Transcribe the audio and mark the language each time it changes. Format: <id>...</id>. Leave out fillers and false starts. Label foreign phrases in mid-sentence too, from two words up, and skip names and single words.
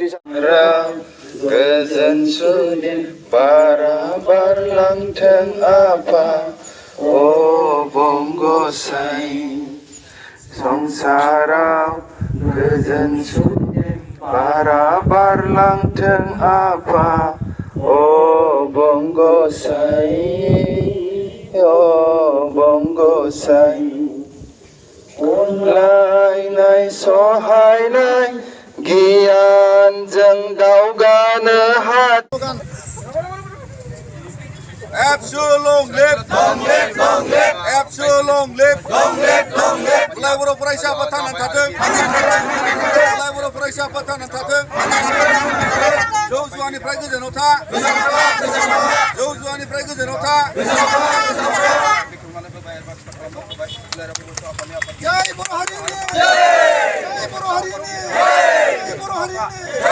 <brx>गोजोन सुनि बारा बारलांथों आफा अ बंग'साइ, संसाराव गोजोन सुनि बारा बारलांथों आफा अ बंग'साइ, अ बंग'साइ। अनलायनाय सहायनाय गियानजों दावगानो हाथों। Absu long live, long live, long live. Absu long live, long live, long live. Dularaj बर' फरायसा आफाद थांनानै थाथों। दुलाराय बर' फरायसा आफाद थांनानै थाथों। जौ जुवानिफ्राय गोजानाव था, जौ जुवानिफ्राय गोजानाव था। जय बर' हारिनि, जय बर' हारिनि, जय बर' हारिनि।</brx>